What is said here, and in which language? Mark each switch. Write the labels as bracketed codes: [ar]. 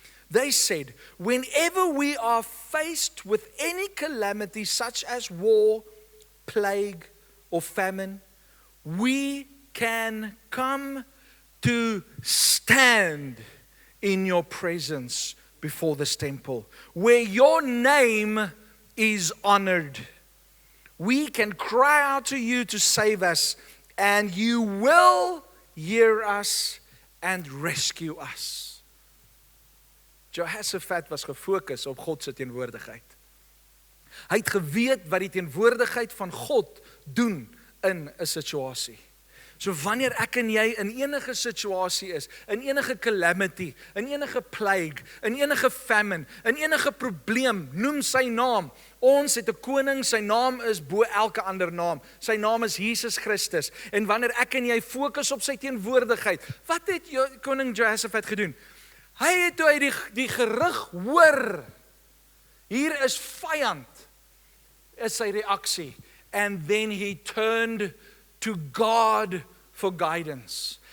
[en] They said, whenever we are faced with any calamity such as war, plague, or famine, we can come to stand in your presence before this temple, where your name is honored. We can cry out to you to save us, and you will hear us and rescue us. [af] Jehoshaphat was gefokus op God se teenwoordigheid. Hy het geweet wat die teenwoordigheid van God doen in 'n situasie. So wanneer ek en jy in enige situasie is, in enige calamity, in enige plague, in enige famine, in enige probleem, noem sy naam. Ons het 'n koning, sy naam is bo elke ander naam. Sy naam is Jesus Christus. En wanneer ek en jy fokus op sy teenwoordigheid, wat het koning Jehoshaphat gedoen? Hy het toe hy die gerig hoor, hier is vyand, is sy reaksie. [en] And then he turned to God for guidance.